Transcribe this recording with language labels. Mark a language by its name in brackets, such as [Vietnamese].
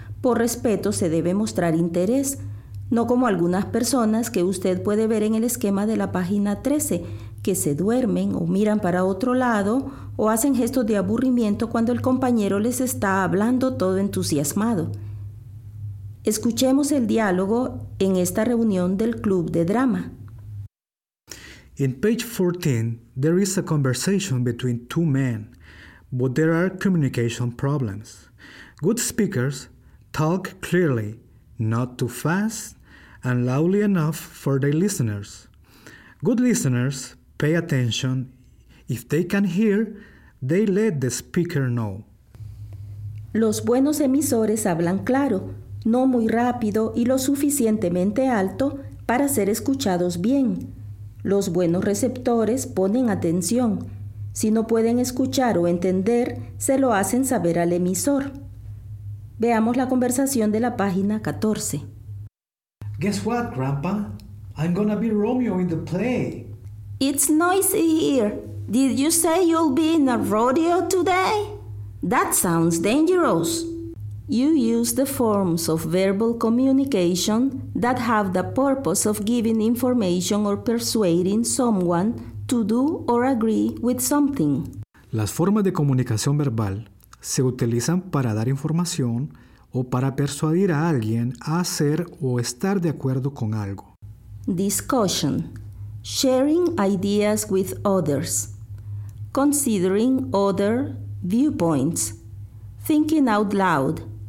[Spanish] Por respeto se debe mostrar interés, no como algunas personas que usted puede ver en el esquema de la página 13, que se duermen o miran para otro lado o hacen gestos de aburrimiento cuando el compañero les está hablando todo entusiasmado. Escuchemos el diálogo en esta reunión del club de drama. [English] In page 14, there is a conversation between two men, but there are communication problems. Good speakers talk clearly, not too fast, and loudly enough for their listeners. Good listeners pay attention. If they can hear, they let the speaker know. [Spanish] Los buenos emisores hablan claro, no muy rápido y lo suficientemente alto para ser escuchados bien. Los buenos receptores ponen atención. Si no pueden escuchar o entender, se lo hacen saber al emisor. Veamos la conversación de la página 14. [English] Guess what, Grandpa? I'm gonna be Romeo in the play. It's noisy here. Did you say you'll be in a rodeo today? That sounds dangerous. You use the forms of verbal communication that have the purpose of giving information or persuading someone to do or agree with something. [Spanish] Las formas de comunicación verbal se utilizan para dar información o para persuadir a alguien a hacer o estar de acuerdo con algo. [English] Discussion. Sharing ideas with others. Considering other viewpoints. Thinking out loud.